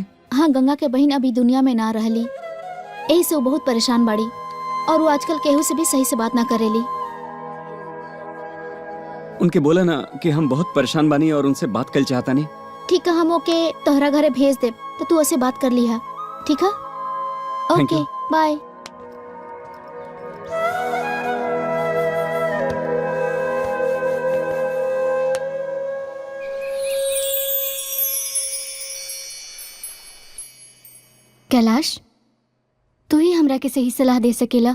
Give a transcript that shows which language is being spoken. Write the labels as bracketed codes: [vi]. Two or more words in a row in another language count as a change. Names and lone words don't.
[bho] हाँ, गंगा के बहन अभी दुनिया में ना रहली, यही से वो बहुत परेशान बाड़ी और वो आजकल केहू से भी सही से बात ना करेली। उनके बोला ना कि हम बहुत परेशान बानी और उनसे बात कर चाहता नहीं। ठीक है, हम ओके तोहरा घरे भेज दे तो तू उससे बात कर लिहा। ठीक है, Thank ओके, you. बाय। कैलाश, तू ही हमरा के सही सलाह दे सकेला।